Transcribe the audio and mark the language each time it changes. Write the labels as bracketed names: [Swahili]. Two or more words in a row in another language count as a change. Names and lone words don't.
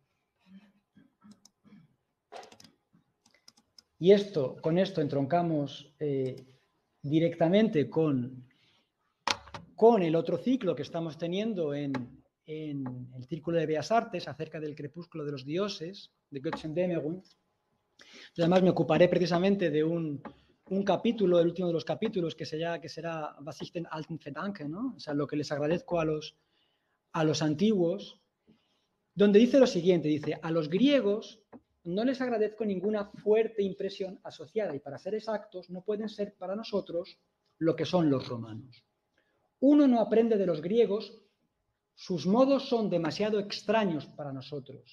[Spanish] Y con esto entroncamos directamente con el otro ciclo que estamos teniendo en el Círculo de Bellas Artes acerca del crepúsculo de los dioses, de Götterdämmerung. Además, me ocuparé precisamente de un capítulo, el último de los capítulos, que será Was ich den Alten verdanke, ¿no? O sea, lo que les agradezco a los antiguos, donde dice lo siguiente, dice, a los griegos no les agradezco ninguna fuerte impresión asociada y, para ser exactos, no pueden ser para nosotros lo que son los romanos. Uno no aprende de los griegos, sus modos son demasiado extraños para nosotros.